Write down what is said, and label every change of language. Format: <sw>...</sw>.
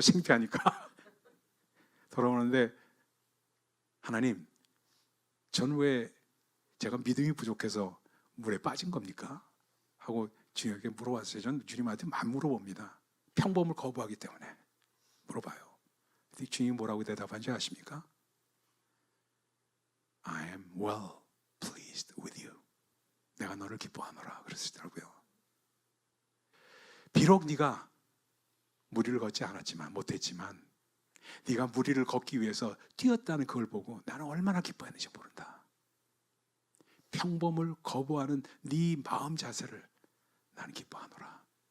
<ko>창피하니까 돌아오는데 하나님, 저는 왜 제가 믿음이 부족해서 물에 빠진 겁니까? 하고 주님에게 물어봤어요. 저는 주님한테 만 물어봅니다. 평범을 거부하기 때문에 물어봐요. 주님이 뭐라고 대답한지 아십니까?</ko> <en>I am well pleased with you.</en> <ko>내가 너를 기뻐하노라 그러시더라고요. 비록 네가 무리를 걷지 않았지만 못했지만 네가 무리를 걷기 위해서 뛰었다는 그걸 보고 나는 얼마나 기뻐했는지 모른다. 평범을 거부하는 네 마음 자세를 나는 기뻐하노라.</ko>